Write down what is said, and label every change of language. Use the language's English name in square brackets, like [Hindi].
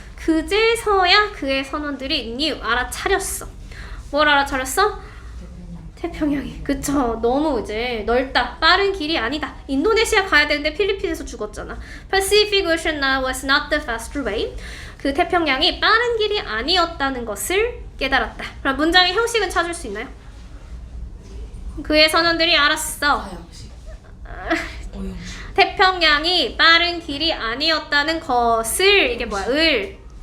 [Korean] 그제서야 그의 선원들이 knew, 알아차렸어. 뭘 알아차렸어? 태평양이. 그쵸. 너무 이제 넓다. 빠른 길이 아니다. 인도네시아 가야 되는데 필리핀에서 죽었잖아. [English] Pacific Ocean was not the faster way. [Korean] 그 태평양이 빠른 길이 아니었다는 것을 깨달았다. 그럼 문장의 형식은 찾을 수 있나요? 그의 선원들이 알았어. 태평양이 빠른 길이 아니었다는 것을, 이게 뭐야? 을.